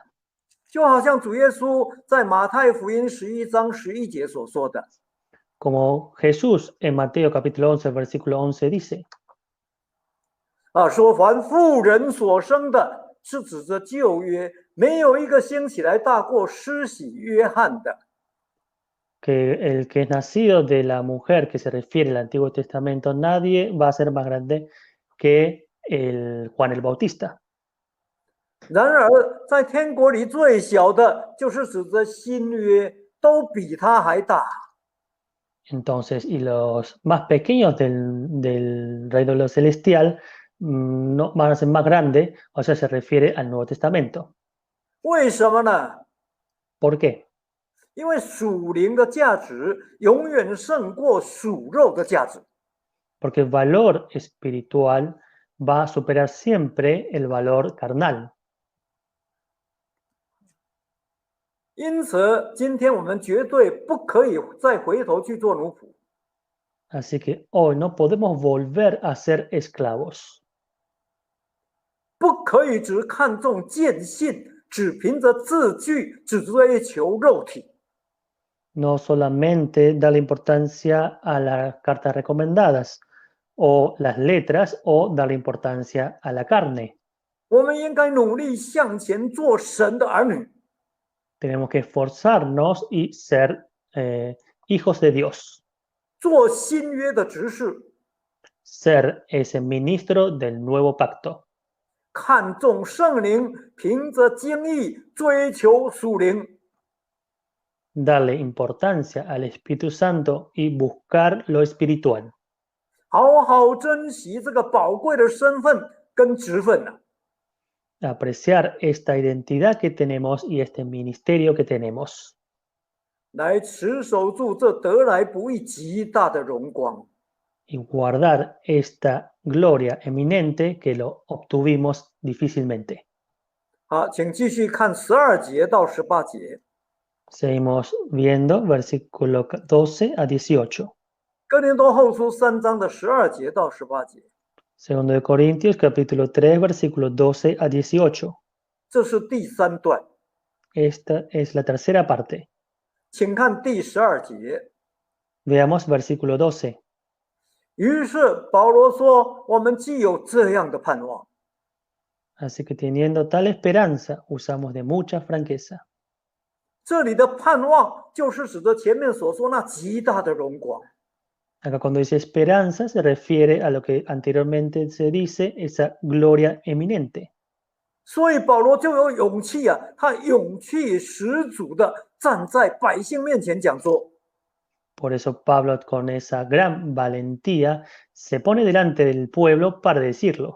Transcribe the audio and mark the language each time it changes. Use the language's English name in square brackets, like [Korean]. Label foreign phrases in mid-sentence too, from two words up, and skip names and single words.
[Chinese] 就好像主耶稣在马太福音11章11节所说的， [Spanish] Como Jesús en Mateo capítulo 11, versículo 11 dice, [Chinese] 说凡妇人所生的，是指着旧约，没有一个兴起来大过施洗约翰的。 [Spanish] que el que es nacido de la mujer que se refiere al Antiguo Testamento, nadie va a ser más grande que el Juan el Bautista. [Chinese] 然而，在天国里最小的，就是指着新约，都比他还大。 [Spanish] Entonces, y los más pequeños del reino celestial no van a ser más grandes, o sea, se refiere al Nuevo Testamento. [Chinese] 为什么呢？ [Spanish] ¿Por qué? [Chinese] 因为属灵的价值永远胜过属肉的价值。 [Spanish] Porque el valor espiritual va a superar siempre el valor carnal. [Chinese] 因此，今天我们绝对不可以再回头去做奴仆。 [Spanish] Así que hoy no podemos volver a ser esclavos. [Chinese] 不可以只看重见信，只凭着字句，只追求肉体。 [Spanish] No solamente darle importancia a las cartas recomendadas o las letras o darle importancia a la carne. [Chinese] 我们应该努力向前做神的儿女。 [Spanish] Tenemos que esforzarnos y ser hijos de Dios. [Chinese] 做新约的执事， [Spanish] Ser ese ministro del nuevo pacto. [Chinese] 看重圣灵，凭着经意追求属灵。 [Spanish] Darle importancia al Espíritu Santo y buscar lo espiritual. [Chinese] 好好珍惜这个宝贵的身份跟职分呢、 [Spanish] Apreciar esta identidad que tenemos y este ministerio que tenemos. [Chinese] 来持守住这得来不易极大的荣光。 [Spanish] Y guardar esta gloria eminente que lo obtuvimos difícilmente. [Chinese] 好，请继续看12节到18节。 [Spanish] Seguimos viendo versículo 12 a 18. [Chinese] 哥林多后书3章的12节到18节， [Spanish] Segundo de Corintios capítulo 3 versículo 12 a 18. [Chinese] 这是第3段， [Spanish] Esta es la tercera parte. [Chinese] 请看第12节。 [Spanish] Veamos versículo 12. [Chinese] 于是保罗说：“我们既有这样的盼望， [Spanish] Así que teniendo tal esperanza, usamos de mucha franqueza. [Chinese] 这里的盼望就是指着前面所说那极大的荣光。 [Spanish] Acá cuando dice esperanza se refiere a lo que anteriormente se dice, esa gloria eminente. [Chinese] 所以保罗就有勇气啊，他勇气十足的站在百姓面前讲说： [Spanish] Por eso Pablo con esa gran valentía se pone delante del pueblo para decirlo.